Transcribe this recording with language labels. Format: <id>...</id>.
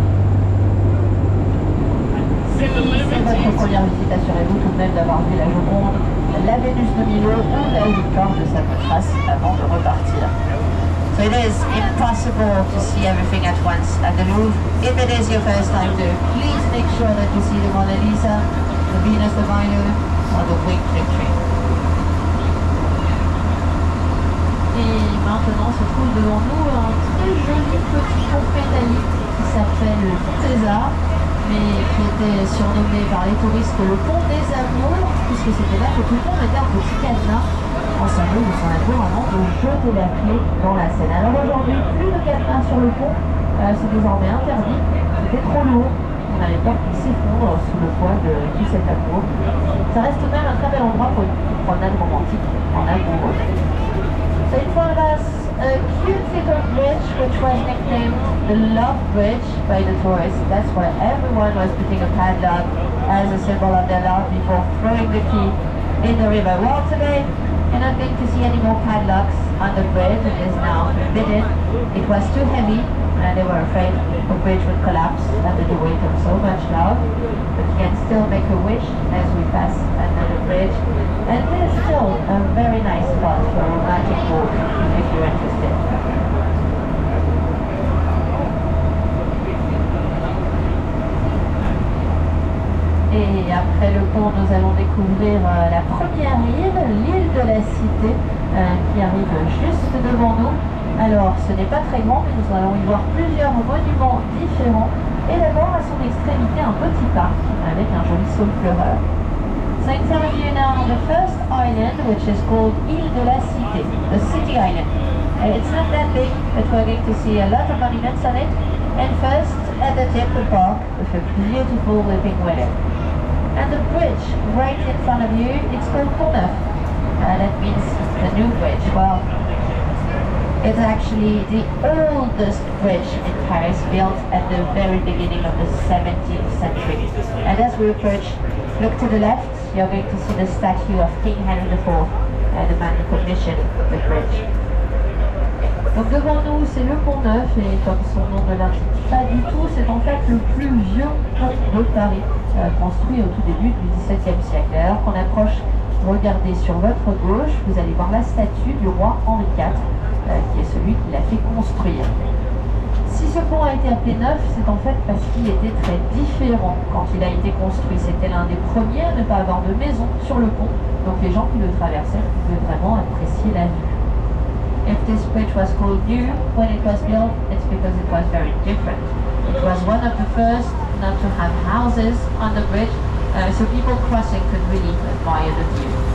<fr>Si c'est votre première visite, assurez-vous tout de même d'avoir vu la Joconde, la Vénus de Milo ou la licorne de Samothrace avant de repartir.</fr> <en>So it is impossible to see everything at once at the Louvre. If it is your first time though, please make sure that you see the Mona Lisa, the Venus de Milo, or the Winged Victory.</en> <fr>Et maintenant se trouve devant nous un très joli petit pont métallique qui s'appelle César, mais qui était surnommé par les touristes le pont des amours, puisque c'était là que tout le monde mettait un petit cadenas en symbole de son amour avant de jeter la clé dans la Seine. Alors aujourd'hui, plus de cadenas sur le pont, c'est désormais interdit, c'était trop lourd, on avait peur qu'il s'effondre sous le poids de tout cet amour. Ça reste tout de même un très bel endroit pour une promenade romantique en amoureux.</fr> <en>So in front of us, a cute little bridge which was nicknamed the Love Bridge by the tourists. That's why everyone was putting a padlock as a symbol of their love before throwing the key in the river. Well, today you're not going to see any more padlocks on the bridge. It is now forbidden. It was too heavy and they were afraid the bridge would collapse under the weight of so much love. But you can still make a wish as we pass under the bridge. bridge, and it is still a very nice spot for a romantic walk if you're interested.</en> <fr>Et après le pont, nous allons découvrir la première île, l'île de la Cité, qui arrive juste devant nous. Alors, ce n'est pas très grand, mais nous allons y voir plusieurs monuments différents. Et d'abord, à son extrémité, un petit parc avec un joli saule pleureur.</fr> <en>So in front of you now, the first island, which is called Île de la Cité, the City Island. It's not that big, but we're going to see a lot of monuments on it. And first, at the tip, the park with a beautiful living willow. And the bridge right in front of you, it's called Pont Neuf. That means the new bridge. Well, it's actually the oldest bridge in Paris, built at the very beginning of the 17th century. And as we approach, look to the left, you're going to see the statue of King Henry IV, the man who commissioned the bridge.</en> <fr>Donc devant nous, c'est le Pont Neuf, et comme son nom ne l'indique pas du tout, c'est en fait le plus vieux pont de Paris, construit au tout début du XVIIe siècle. Alors qu'on approche, regardez sur votre gauche, vous allez voir la statue du roi Henri IV, qui est celui qui l'a fait construire. Si ce pont a été appelé neuf, c'est en fait parce qu'il était très différent quand il a été construit. C'était l'un des premiers à ne pas avoir de maison sur le pont, donc les gens qui le traversaient pouvaient vraiment apprécier la vue.</fr> <en>If this bridge was called new when it was built, it's because it was very different. It was one of the first not to have houses on the bridge, so people crossing could really admire the view.</en>